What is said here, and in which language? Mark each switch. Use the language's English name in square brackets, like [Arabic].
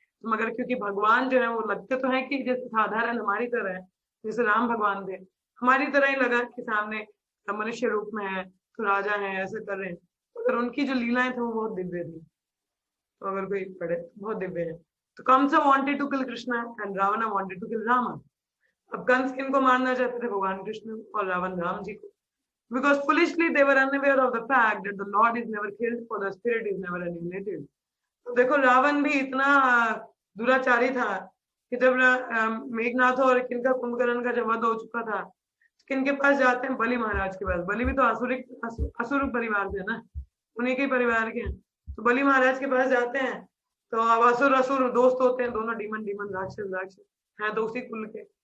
[Hindi] मगर क्योंकि भगवान जो है वो लगते तो है कि जैसे साधारण हमारी तरह है, जैसे राम भगवान थे हमारी तरह ही लगा कि सामने मनुष्य रूप में है, तो राजा है, ऐसे कर रहे हैं. अगर उनकी जो लीलाएं थी वो बहुत दिव्य थी. तो अगर कोई पढ़े तो बहुत दिव्य है. [English] तो Kans wanted to kill Krishna and Ravan wanted to kill Rama. [Hindi] अब कंस किनको मारना चाहते थे, भगवान कृष्ण और रावण राम जी को. [English] Because foolishly they were unaware of the fact that the Lord is never killed, for the spirit is never annihilated. [Hindi] तो देखो रावण भी इतना दुराचारी था कि जब मेघनाथ और किनका कुंभकर्ण का जब वध हो चुका था, किनके पास जाते हैं, बलि महाराज के पास. बलि भी तो असुर परिवार से ना, उन्हीं के परिवार के हैं. तो बलि महाराज के पास जाते हैं, तो अब असुर असुर दोस्त होते हैं, दोनों डीमन डीमन राक्षस राक्षस हैं तो उसी कुल के.